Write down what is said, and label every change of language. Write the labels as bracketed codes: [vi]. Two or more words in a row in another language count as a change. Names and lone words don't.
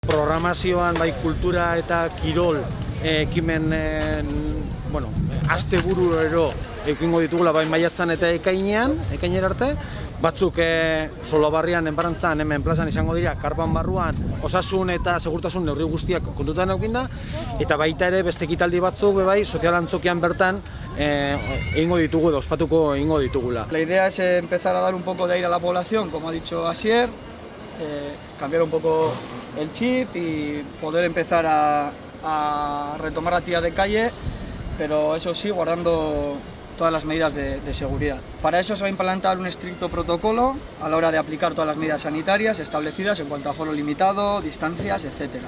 [eu] Programazioan bai kultura eta kirol ekimen astebururo ekingo ditugula bai maiatzan eta ekainera arte. Batzuk Solobarrian, Enparantzan, hemen plazan izango dira, karpan barruan, osasun eta segurtasun neurri guztiak kontutan eukinda, eta baita ere beste ekitaldi batzuk bai sozialantzokian bertan egingo ditugu edo ospatuko egingo ditugula. [es] La idea es empezar a dar un poco de aire a la población, como ha dicho Asier, cambiar un poco el chip y poder empezar a retomar la actividad de calle, pero eso sí, guardando todas las medidas de seguridad. Para eso se va a implantar un estricto protocolo a la hora de aplicar todas las medidas sanitarias establecidas en cuanto a aforo limitado, distancias, etc.